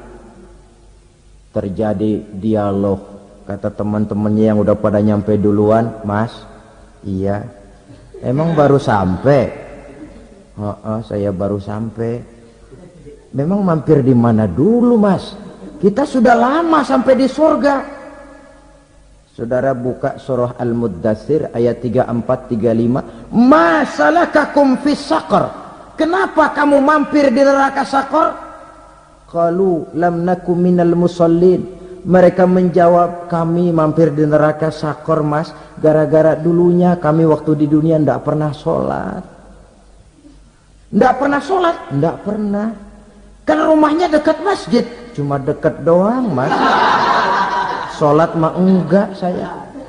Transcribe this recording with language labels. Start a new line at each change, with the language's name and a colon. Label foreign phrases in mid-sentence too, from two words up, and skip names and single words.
Indonesian: Terjadi dialog, kata teman-temannya yang udah pada nyampe duluan, Mas, iya, emang baru sampai? Oh, saya baru sampai. Memang mampir di mana dulu, Mas? Kita sudah lama sampai di surga. Saudara buka surah Al-Muddatsir ayat 34-35.
Arabic: ما سلككم في سقر?
Indonesian: Kenapa kamu mampir di neraka Saqar?
Arabic: قالوا لم نك من المصلين.
Indonesian: Mereka menjawab, kami mampir di neraka Saqar, Mas, gara-gara dulunya kami waktu di dunia ndak pernah sholat. Ndak pernah sholat? Ndak pernah. Karena rumahnya dekat masjid. Cuma dekat doang, Mas. Sholat mah enggak saya.